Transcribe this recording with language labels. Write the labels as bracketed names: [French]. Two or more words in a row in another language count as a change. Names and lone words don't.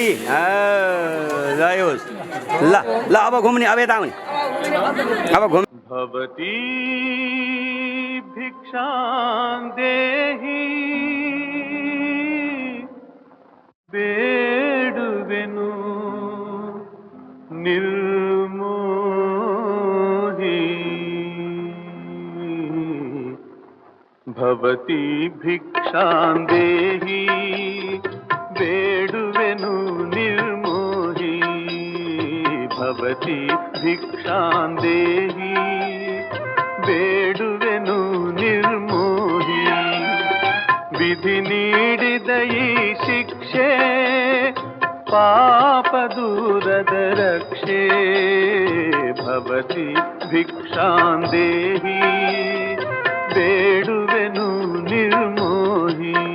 [Nepali] जय होस् ल ल अब घुम्ने अब यता आउने अब घुम [Sanskrit] भवती भिक्षां देहि [Kannada] ಬೇಡುವೆನು ನಿರ್ಮೋಹಿ [Sanskrit] ಭವತಿ ಭಿಕ್ಷಾಂ ದೇಹಿ [Kannada] ಬೇಡುವೆನು ನಿರ್ಮೋಹಿ [Sanskrit] ಭವತಿ ಭಿಕ್ಷಾಂ ದೇಹಿ [Kannada] ಬೇಡುವೆನು ನಿರ್ಮೋಹಿ ವಿಧಿ ನೀಡಿದ ಈ ಶಿಕ್ಷೆ ಪಾಪ ದೂರದ ರಕ್ಷೆ [Sanskrit] ಭವತಿ ಭಿಕ್ಷಾಂ ದೇಹಿ [Kannada] ಬೇಡುವೆನು ನಿರ್ಮೋಹಿ